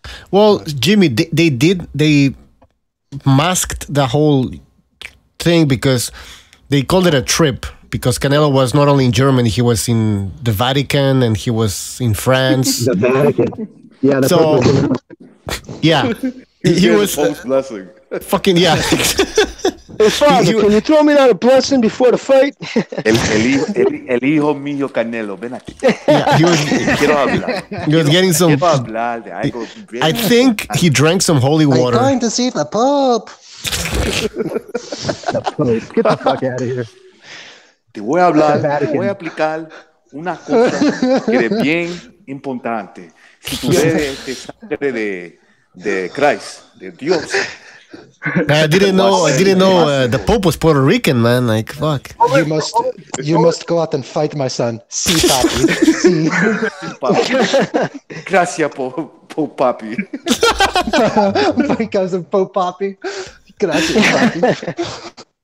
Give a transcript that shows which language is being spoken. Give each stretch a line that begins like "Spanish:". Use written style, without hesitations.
English: Well, Jimmy, they masked the whole thing because they called it a trip, because Canelo was not only in Germany, he was in the Vatican and he was in France. the Vatican. Yeah. So, yeah, he was post blessing. Fucking yeah. Hey, Father, can you throw me out a blessing before the fight?
Spanish: El hijo mío Canelo, ven aquí.
English: Yeah, he was getting some. I think he drank some holy water. I'm going to see the Pope. Get the fuck out of here.
Spanish: Te voy a aplicar una cosa que es bien importante. Si tú eres de sangre de Christ, de Dios.
English: I didn't know the Pope was Puerto Rican, man. Like, fuck. You must go out and fight, my son.
Spanish: Sí, papi. Sí. Gracias, Pope Papi.
English: My cousin Pope Papi.
Spanish: Gracias, papi.